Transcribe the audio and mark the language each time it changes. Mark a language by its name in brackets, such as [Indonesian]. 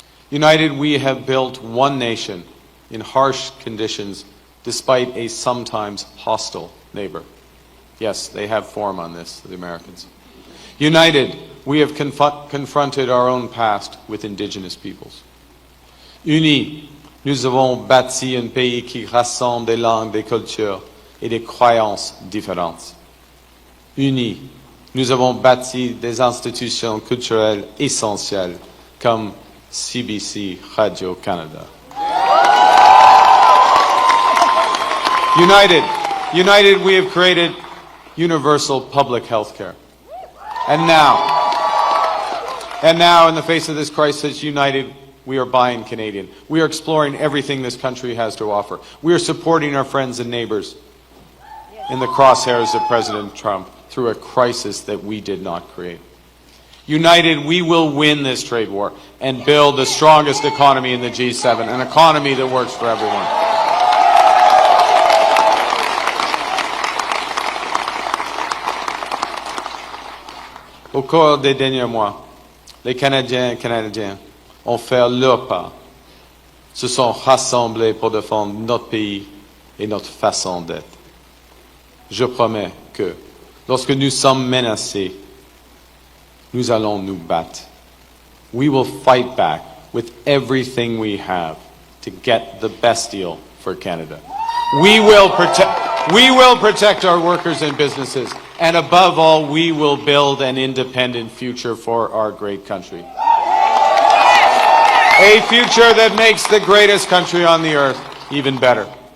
[English] United, we have built one nation in harsh conditions, despite a sometimes hostile neighbor. Yes, they have form on this, the Americans. United, we have confronted our own past with Indigenous peoples. [French] Unis, nous avons bâti un pays qui rassemble des langues, des cultures et des croyances différentes. Unis, nous avons bâti des institutions culturelles essentielles comme CBC Radio-Canada. [English] United, we have created universal public health care. And now, in the face of this crisis, united, we are buying Canadian. We are exploring everything this country has to offer. We are supporting our friends and neighbors in the crosshairs of President Trump through a crisis that we did not create. United, we will win this trade war and build the strongest economy in the G7, an economy that works for everyone. [French] Au cours des derniers mois, les Canadiens et Canadiennes ont fait leur part, se sont rassemblés pour défendre notre pays et notre façon d'être. Je promets que, lorsque nous sommes menacés, nous allons nous battre. [English] We will fight back with everything we have to get the best deal for Canada. We will protect our workers and businesses, and above all, we will build an independent future for our great country. A future that makes the greatest country on the earth even better.